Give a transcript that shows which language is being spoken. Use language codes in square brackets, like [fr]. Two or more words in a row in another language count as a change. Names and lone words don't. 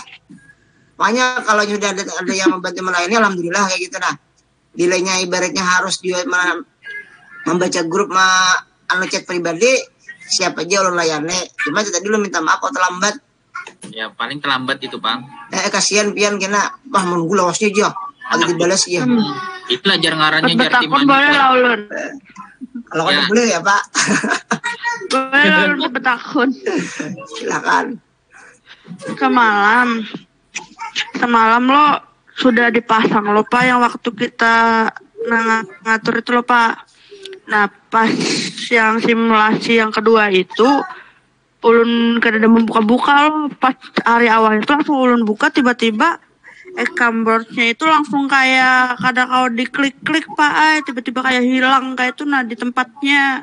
[id] Makanya kalau sudah ada yang membantu melayani, alhamdulillah kayak gitu nah. Nilainya ibaratnya harus dia membaca grup chat pribadi, siapa aja ulun layani. Cuma tadi ulun minta maaf kalau terlambat. Ya paling terlambat itu Bang. [bjn] Kasihan pian kena menunggu lawasnya aja. [id] Ada dibalas ya. [bjn] Itulah jar ngarannya jar timah. Boleh lah ulun. [id] Kalau kan boleh ya Pak. [bjn] Boleh lah ulun betakun. [id] Silakan. Semalam lo sudah dipasang lo Pak yang waktu kita ngatur itu lo Pak. Nah pas yang simulasi yang kedua itu ulun kada membuka-buka lo, pas hari awal itu langsung ulun buka tiba-tiba boardnya itu langsung kayak kadang kalau diklik-klik Pak, tiba-tiba kayak hilang kayak itu nah di tempatnya.